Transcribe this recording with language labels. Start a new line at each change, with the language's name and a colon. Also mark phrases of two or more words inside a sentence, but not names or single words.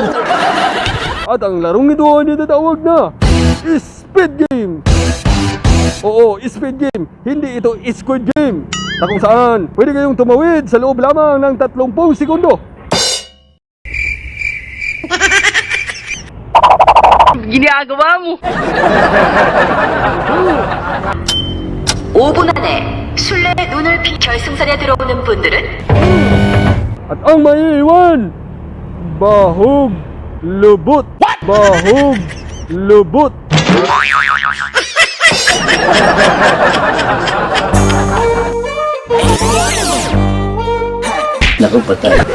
Filipino: At ang larong ito ay natatawag na Speed Game. Oo, Speed Game. Hindi ito Squid Game. Na kung saan pwede kayong tumawid sa loob lamang ng 30 segundo. ginagawa mo?
Korean: 5분 안에 술래의 눈을 피 결승선에 들어오는 분들은
Filipino: At ang maiiwan,
Cebuano: bahog lubot. Bahog lubot.
Filipino: Naku, patay.